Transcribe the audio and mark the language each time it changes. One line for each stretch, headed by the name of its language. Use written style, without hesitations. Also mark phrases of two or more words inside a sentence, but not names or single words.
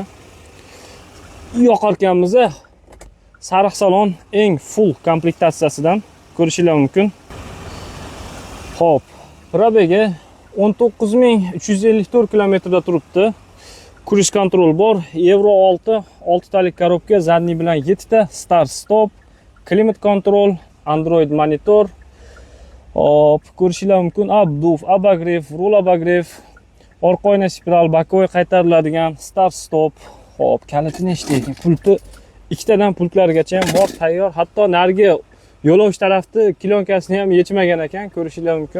Uzbek: Yoqarkanmiz, sariq salon eng full komplektatsiyasidan ko'rishingiz mumkin. Xo'p, probegi 19354 kilometrda turibdi.
English: Cruise control
Uzbek: bor, Euro 6, 6 talik korobka, zadniy bilan 7 ta,
English: start stop, climate control, Android monitor.
Uzbek: Hop, ko'rishingiz mumkin.
Russian: Обдув, обогрев, руль обогрев,
Uzbek: orqa oyna spiral, bokovoy qaytariladigan,
English: start stop.
Uzbek: Hop, kalitini eshitdik. Pulti ikkitadan pultlargacha ham bor, tayyor. Hatto narigi yo'lovchi tarafni kilyonkasini ham yechmagan ekan, ko'rishingiz mumkin.